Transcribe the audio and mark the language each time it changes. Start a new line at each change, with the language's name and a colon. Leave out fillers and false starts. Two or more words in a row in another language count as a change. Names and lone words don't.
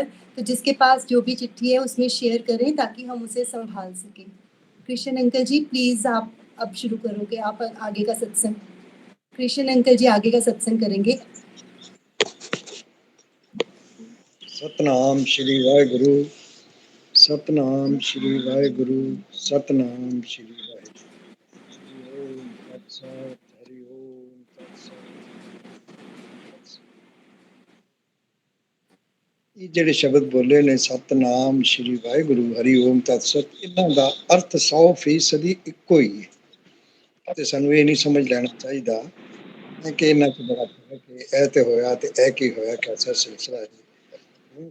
Hindi: तो जिसके पास जो भी चिट्ठी है उसमें शेयर करें ताकि हम उसे संभाल सकें। कृष्ण अंकल जी प्लीज़ आप अब शुरू करोगे, आप आगे का सत्संग। कृष्ण अंकल जी आगे का सत्संग करेंगे।
Punjabi: ਸਤਨਾਮ ਸ਼੍ਰੀ ਵਾਹਿਗੁਰੂ, ਸਤਨਾਮ ਸ਼੍ਰੀ ਵਾਹਿਗੁਰੂ, ਸਤਨਾਮ ਸ਼੍ਰੀ ਵਾਹਿਗੁਰੂ।
Sanskrit: ओम तत्सत, हरि ओम तत्सत।
Punjabi: ਇਹ ਜਿਹੜੇ ਸ਼ਬਦ ਬੋਲੇ ਨੇ ਸਤਨਾਮ ਸ਼੍ਰੀ ਵਾਹਿਗੁਰੂ
Sanskrit: हरि ओम तत्सत,
Punjabi: ਇਹਨਾਂ ਦਾ ਅਰਥ 100% ਇੱਕੋ ਹੀ ਹੈ। ਤੇ ਸਾਨੂੰ ਇਹ ਨਹੀਂ ਸਮਝ ਲੈਣਾ ਚਾਹੀਦਾ ਕਿ ਇਹਨਾਂ 'ਚ ਬੜਾ ਫਰਕ ਹੈ, ਇਹ ਤੇ ਹੋਇਆ ਤੇ ਇਹ ਕੀ ਹੋਇਆ,
Hindi: कैसा सिलसिला है।